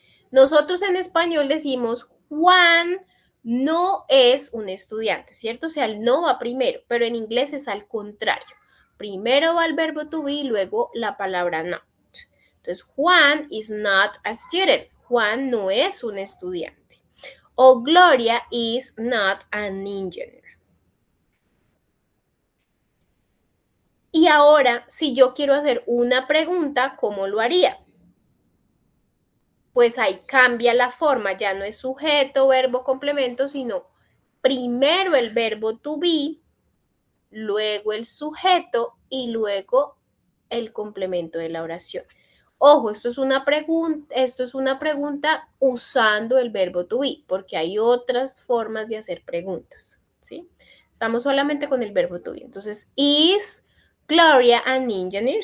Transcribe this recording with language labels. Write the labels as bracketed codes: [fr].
[es] Nosotros en español decimos, Juan no es un estudiante, ¿cierto? O sea, el no va primero, pero en inglés es al contrario. Primero va el verbo to be y luego la palabra not. Entonces, [en] Juan is not a student. [es] Juan no es un estudiante. [en] O Gloria is not an engineer. [es] Y ahora, si yo quiero hacer una pregunta, ¿cómo lo haría? Pues ahí cambia la forma, ya no es sujeto, verbo, complemento, sino primero el verbo to be, luego el sujeto y luego el complemento de la oración. Ojo, esto es una pregunta usando el verbo to be, porque hay otras formas de hacer preguntas, ¿sí? Estamos solamente con el verbo to be. [en] Entonces, is Gloria an engineer?